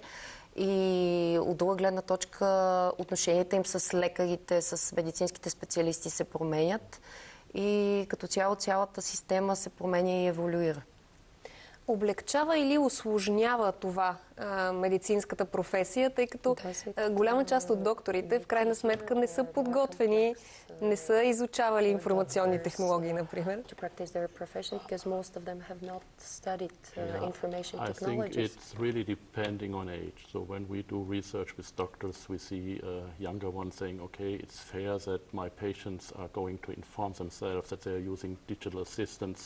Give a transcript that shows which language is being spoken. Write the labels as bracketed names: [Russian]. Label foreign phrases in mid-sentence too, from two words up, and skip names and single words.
[Bulgarian] И от друга гледна точка отношенията им с лекарите, с медицинските специалисти се променят и като цяло цялата система се променя и еволюира. Облегчава или усложнява това медицинската професия, тъй като голяма част от докторите в крайна сметка не са подготвени, не са изучавали информационни технологии, например. [English] I think it's really depending on age. So when we do research with doctors, we see younger ones saying, okay, it's fair that my patients are going to inform themselves that they are using digital assistants.